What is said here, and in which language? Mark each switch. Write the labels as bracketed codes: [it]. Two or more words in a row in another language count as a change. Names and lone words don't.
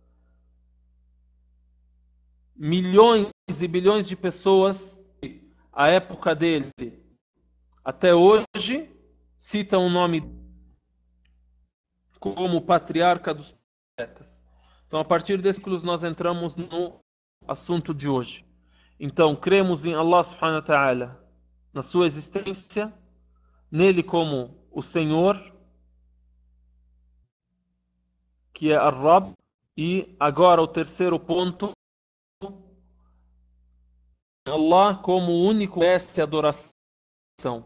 [pt] Milhões e bilhões de pessoas, à época dele, até hoje, citam o nome como patriarca dos profetas. Então, a partir desses versículos, nós entramos no assunto de hoje. Então, cremos em Allah [ar] سبحانه وتعالى, [pt] na sua existência, nele como o Senhor, que é Ar-Rabb. E agora o terceiro ponto, Allah como o único merece adoração.